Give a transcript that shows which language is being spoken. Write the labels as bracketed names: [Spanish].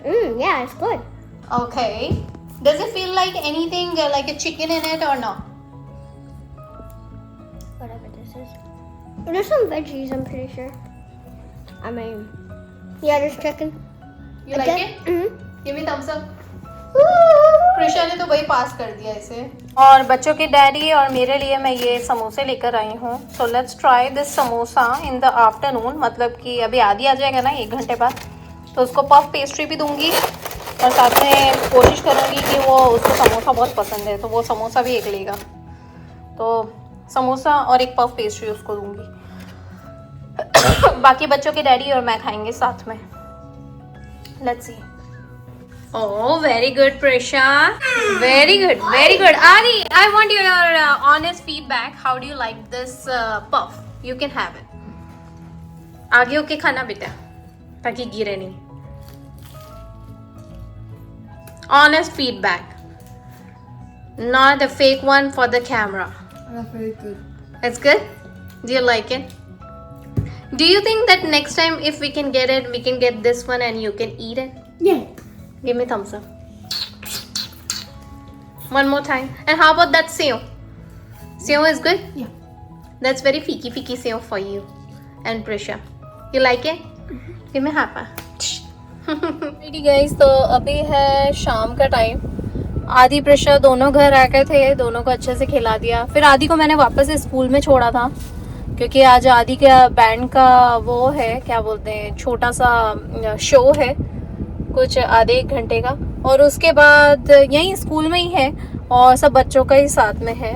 [English] Yeah, it's good. Okay. Does it feel like anything like a chicken in it or no? Whatever this is. There's some veggies, I'm pretty sure. I mean, yeah, there's chicken. You like it? Give me thumbs up. [Hindi] Prisha ने तो भाई पास कर दिया इसे। और बच्चों के daddy और मेरे लिए मैं ये समोसे लेकर आई हूँ। [English] so let's try this samosa in the afternoon, [Hindi] मतलब कि अभी आदि आ जाएगा ना 1 घंटे बाद, तो उसको पफ पेस्ट्री भी दूंगी और साथ में कोशिश करूँगी कि वो उसको समोसा बहुत पसंद है तो वो समोसा भी एक लेगा, तो समोसा और एक पफ पेस्ट्री उसको दूंगी। बाकी बच्चों के डैडी और मैं खाएंगे साथ में। Let's see. [English] Oh, very good, Prisha. Very good, very good. Adi, I want your honest feedback. How do you like this puff? You can have it. [Hindi] आगे होके खाना बेटा, ताकि गिरे नहीं। [English] Honest feedback, not a fake one for the camera. That's very good. It's good. Do you like it? Do you think that next time if we can get it, we can get this one and you can eat it? Yeah. Give me thumbs up. One more time. And how about that seo? Seo is good? Yeah. That's very fiki seo for you and Prisha. You like it? Give me a high five. Ready guys, [Hindi] तो अभी है शाम का time. आदि प्रिशा दोनों घर आ गए थे, दोनों को अच्छे से खिला दिया। फिर आदि को मैंने वापस स्कूल में छोड़ा था क्योंकि आज आदि का बैंड का वो है, क्या बोलते हैं, छोटा सा शो है कुछ आधे 1 घंटे का, और उसके बाद यहीं स्कूल में ही है और सब बच्चों का ही साथ में है।